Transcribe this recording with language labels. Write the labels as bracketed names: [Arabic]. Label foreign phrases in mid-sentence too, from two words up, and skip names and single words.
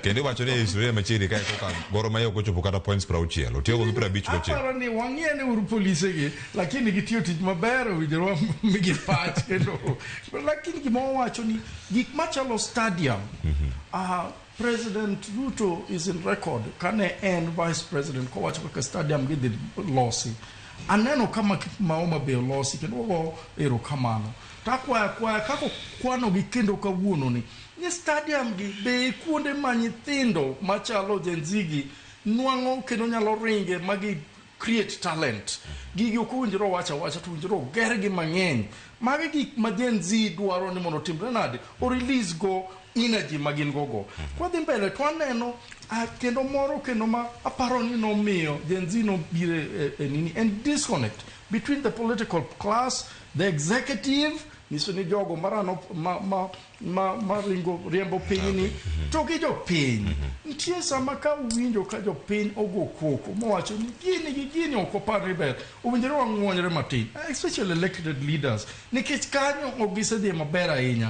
[Luo (Kenya and Tanzania)] Kendo wacho ni historia machiegni kae koka Gor Mahia ok ochopo kata points 60. Otiyo gi 50 goche. Aparo ni wang'ene uru police gi, lakini gitiyo tich maber, owinjore migi pach kendo. Lakini gima wacho ni gik machalo stadium, [English] President Ruto is in record [Luo (Kenya and Tanzania)] kane en [English] vice president [Luo (Kenya and Tanzania)] kowacho kaka stadium gidhi losi. Aneno kama Maoma be losi kendo go ero kamano. Takwaya kako kwano gi kendo kawuono ni stadium gi be kuonde ma nyithindo machalo Gen Z gi nwang'o kendo nyalo ringe magi [English] create talent. [Luo (Kenya and Tanzania)] Gigi okuwinjiro wacha to winjiro gergi mang'eny. Magi gik ma Gen Z dwaro ni mondo timre nade o release go energy magin gogo. Kwa dhi mbele to aneno kendo moro kendo ma aparo ni nomiyo Gen Z no bire nini [English] and disconnect between the political class, the executive, [Luo (Kenya and Tanzania)] niso ni jogo marano maringo riembo piny ni to gi jo piny. Nitie sama ka uwinjo ka jo piny ogo koko mowacho ni gini okopar ber owinjore wang'wonyre matin, [English] especially elected leaders, [Luo (Kenya and Tanzania)] nikech kanyo ogisedhi maber ahinya.